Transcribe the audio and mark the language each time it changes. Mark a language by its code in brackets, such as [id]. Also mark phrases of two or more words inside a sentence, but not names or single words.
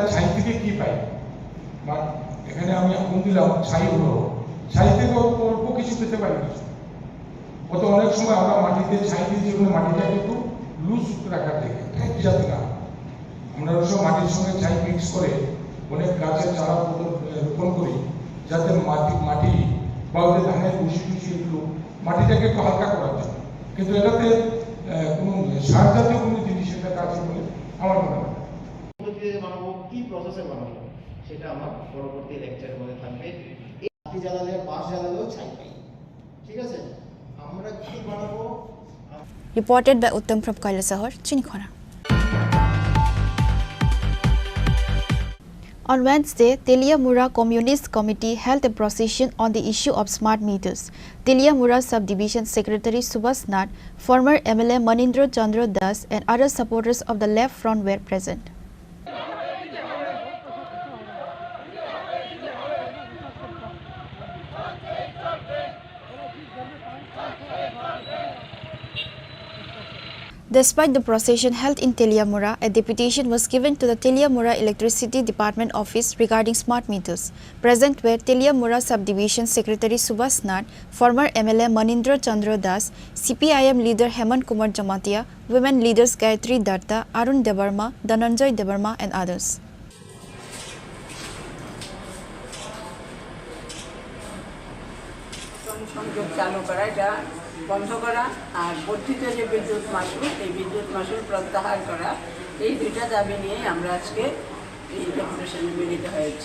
[bn] ছাই থেকে কি পাই বা এখানে আমি আগুন দিলাম ছাই হলো ছাই থেকে অল্প কিছু পেতে পারি কত অনেক সময় আমরা মাটিতে ছাই দিয়ে যেগুলো মাটিটাকে একটু লুজ রাখার থেকে যাতে না আমরা ওসব মাটির সঙ্গে ছাই মিক্স করে অনেক গাছের চারা রোপণ করি যাতে মাটি বা ওদের ধানের ভুষি টুসি এগুলো মাটিটাকে একটু হালকা করার জন্য কিন্তু এটাতে কোনো সার জাতীয় কোনো জিনিস এটাতে আছে বলে আমার মনে হয় বানাবো কি প্রসেসে বানাবো সেটা আমার পরবর্তী লেকচারের মধ্যে থাকবে বাতি জ্বালালে বাঁশ জ্বালালেও ছাই পাই ঠিক আছে আমরা কি বানাবো [en] Reported by Uttam from Kailasahar, Chini Khorang. On Wednesday, Teliamura Communist Committee held a procession on the issue of smart meters. Teliamura Subdivision Secretary Subhas Nath, former MLA Manindra Chandra Das and other supporters of the left front were present. Despite the procession held in Teliamura, a deputation was given to the Teliamura Electricity Department office regarding smart meters. Present were Teliamura Subdivision Secretary Subhas Nath, former MLA Manindra Chandra Das, CPIM leader Hemant Kumar Jamatia, women leaders Gayatri Datta, Arun Debarma, Dhananjay Debarma and others. [bn] বন্ধ করা আর বর্ধিত যে বিদ্যুৎ মাশুল এই বিদ্যুৎ মাশুল প্রত্যাহার করা এই দুইটা দাবি নিয়ে আমরা আজকে এই ডেপুটেশনে মিলিত হয়েছি।